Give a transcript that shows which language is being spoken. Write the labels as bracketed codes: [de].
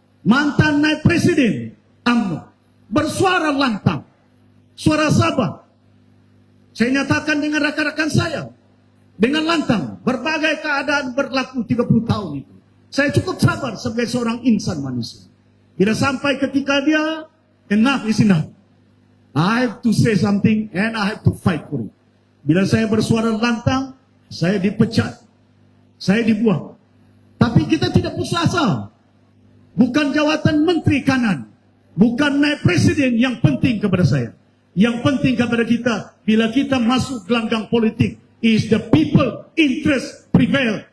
[ms] Mantan naib presiden UMNO. Bersuara lantang. Suara Sabah. Saya nyatakan dengan rakan-rakan saya. Dengan lantang. Berbagai keadaan berlaku 30 tahun itu. Saya cukup sabar sebagai seorang insan manusia. Bila sampai ketika dia, [en] enough is enough. I have to say something and I have to fight for it. [ms] Bila saya bersuara lantang, saya dipecat. Saya dibuang. Tapi kita tidak putus asa. Bukan jawatan menteri kanan. Bukan naib presiden yang penting kepada saya. Yang penting kepada kita, bila kita masuk gelanggang politik, [en] is the people interest prevail.